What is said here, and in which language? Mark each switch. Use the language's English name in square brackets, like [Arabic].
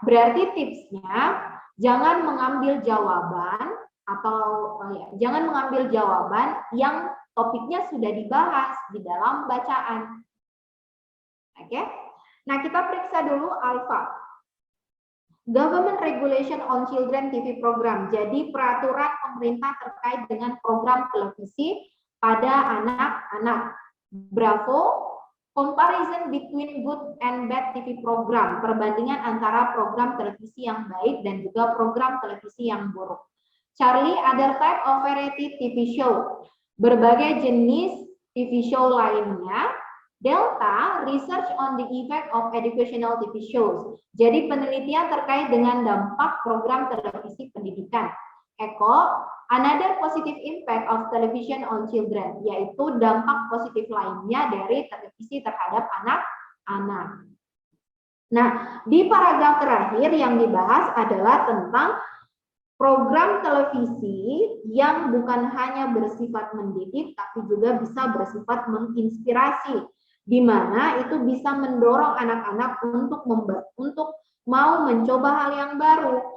[Indonesian] Berarti tipsnya jangan mengambil jawaban jangan mengambil jawaban yang topiknya sudah dibahas di dalam bacaan. Oke. Nah, kita periksa dulu alfa. [English] Government Regulation on Children TV Program. [Indonesian] Jadi peraturan pemerintah terkait dengan program televisi pada anak-anak. [English] Bravo. Comparison between good and bad TV program. [Indonesian] Perbandingan antara program televisi yang baik dan juga program televisi yang buruk. [English] Charlie, other type of variety TV show. [Indonesian] Berbagai jenis TV show lainnya. [English] Delta, research on the effect of educational TV shows. [Indonesian] Jadi penelitian terkait dengan dampak program televisi pendidikan. [English] Echo, another positive impact of television on children, [Indonesian] yaitu dampak positif lainnya dari televisi terhadap anak-anak. Nah, di paragraf terakhir yang dibahas adalah tentang program televisi yang bukan hanya bersifat mendidik, tapi juga bisa bersifat menginspirasi, di mana itu bisa mendorong anak-anak untuk mau mencoba hal yang baru.